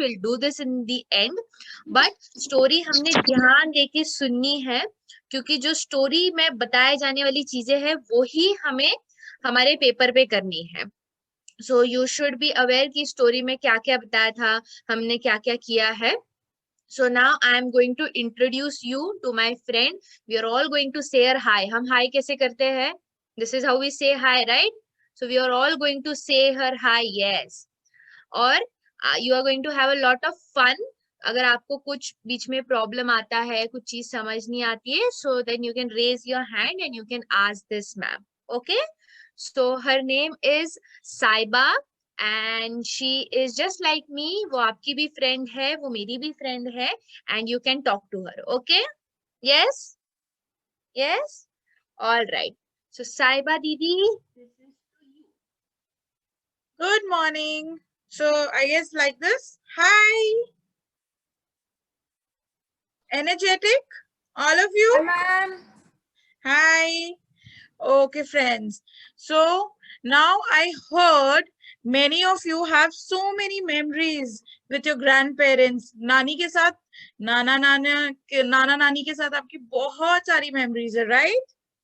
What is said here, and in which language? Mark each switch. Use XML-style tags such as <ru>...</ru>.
<en>Will do this in the end. But</en> <hi>story हमने ध्यान देके सुननी है, क्योंकि जो स्टोरी में बताए जाने वाली चीजें हैं वो ही हमें हमारे पेपर पे करनी है.</hi> <en>so you should be aware</en> <hi>कि स्टोरी में क्या क्या बताया था, हमने क्या क्या किया है.</hi> <en>So now I am going to introduce you to my friend. We are all going to say her hi.</en> <hi>हम hi कैसे करते हैं?</hi> <en>This is how we say hi, right? So we are all going to say her hi. Yes.</en> <hi>और</hi> <en>you are going to have a lot of fun.</en> <hi>अगर आपको कुछ बीच में problem आता है, कुछ चीज समझ नहीं आती है,</hi> <en>so then you can raise your hand and you can ask this ma'am. Okay? So her name is Saiba and she is just like me.</en> <hi>वो आपकी भी friend है, वो मेरी भी friend है,</hi> <en>and you can talk to her. Okay? Yes? Yes? All right. So Saiba Didi, this is to you. Good morning. So I guess like this. Hi. Energetic, all of you? Hi, ma'am. Hi. Okay, friends. So now I heard many of you have so many memories with your grandparents.</en> <hi>नानी के साथ, नाना नानी के साथ आपकी बहुत सारी memories है, right?</hi>